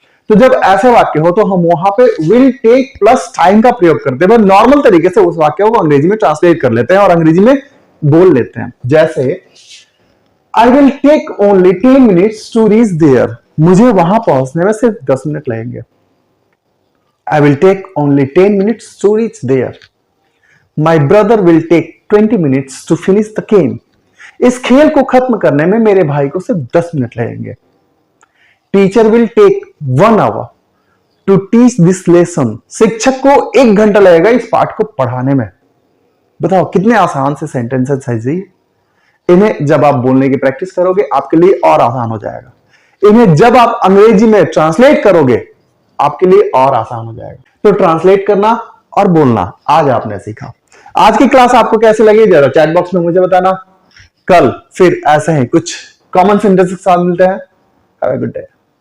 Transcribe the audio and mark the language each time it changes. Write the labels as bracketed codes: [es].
[hi] तो जब ऐसे वाक्य हो तो हम वहां पे विल टेक प्लस टाइम का प्रयोग करते हैं। नॉर्मल तरीके से उस वाक्य को अंग्रेजी में ट्रांसलेट कर लेते हैं और अंग्रेजी में बोल लेते हैं। [en] जैसे I will take only 10 minutes to reach there. [hi] मुझे वहां पहुंचने में सिर्फ 10 मिनट लगेंगे। [en] I will take only 10 minutes to reach there. My brother will take 20 minutes to finish the game. [hi] इस खेल को खत्म करने में मेरे भाई को सिर्फ 10 मिनट लगेंगे। [en] Teacher will take 1 hour to teach this lesson. [hi] शिक्षक को 1 घंटा लगेगा इस पाठ को पढ़ाने में। बताओ कितने आसान से सेंटेंसेस है जी। इन्हें जब आप बोलने की प्रैक्टिस करोगे आपके लिए और आसान हो जाएगा। इन्हें जब आप अंग्रेजी में ट्रांसलेट करोगे आपके लिए और आसान हो जाएगा। तो ट्रांसलेट करना और बोलना आज आपने सीखा। आज की क्लास आपको कैसी लगी जरा चैट बॉक्स में मुझे बताना। कल फिर ऐसे ही कुछ कॉमन सेंटेंस के साथ मिलते हैं। [en] Have a good day.